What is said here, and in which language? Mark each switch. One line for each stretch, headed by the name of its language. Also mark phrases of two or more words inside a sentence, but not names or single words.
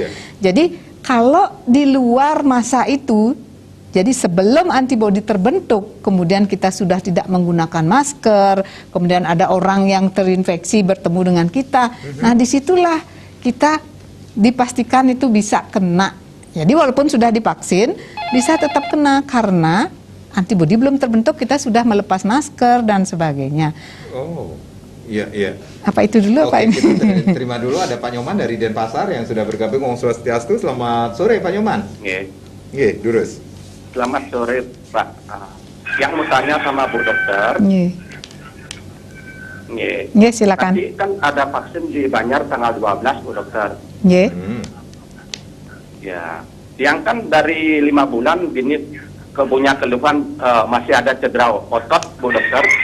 Indonesian: Jadi kalau di luar masa itu, jadi sebelum antibodi terbentuk, kemudian kita sudah tidak menggunakan masker, kemudian ada orang yang terinfeksi bertemu dengan kita, nah disitulah kita dipastikan itu bisa kena. Jadi walaupun sudah divaksin, bisa tetap kena karena antibodi belum terbentuk, kita sudah melepas masker dan sebagainya. Iya. Apa itu dulu, Pak? Kita terima dulu, ada Pak Nyoman dari Denpasar yang sudah bergabung. Om Swastiastu, selamat sore Pak Nyoman. Iya, Durus. Selamat sore Pak. Yang mau tanya sama Bu Dokter. Iya, silakan. Tadi kan ada vaksin di Banjar tanggal 12 Bu Dokter. Ya, yang kan dari 5 bulan gini punya keluhan masih ada cedera otot Bu Dokter.